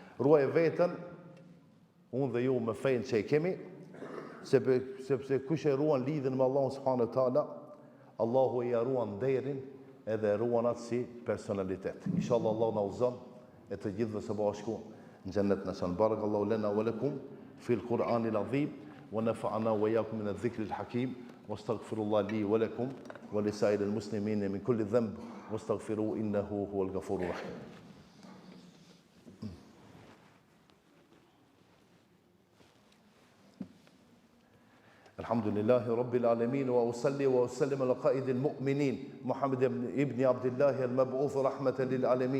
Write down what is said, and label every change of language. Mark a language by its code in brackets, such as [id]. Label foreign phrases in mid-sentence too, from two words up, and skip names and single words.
[sq] Ruaj veten, unë dhe ju me fenë që e kemi, sepse kush e ruan lidhjen me Allahun [ar] سبحانه وتعالى, [sq] Allahu e ruan nderin edhe e ruan atë si personalitet. Inshallah Allah na uzon e të gjithëve së bashku në xhennet në son. [ar] بارك الله لنا ولكم في القرآن العظيم ونفعنا وإياكم من الذكر الحكيم وأستغفر الله لي ولكم ولسائر المسلمين من كل ذنب واستغفروه إنه هو الغفور الرحيم. الحمد لله رب العالمين وأصلي وأسلم على قائد المؤمنين محمد ابن عبد الله المبعوث رحمة للعالمين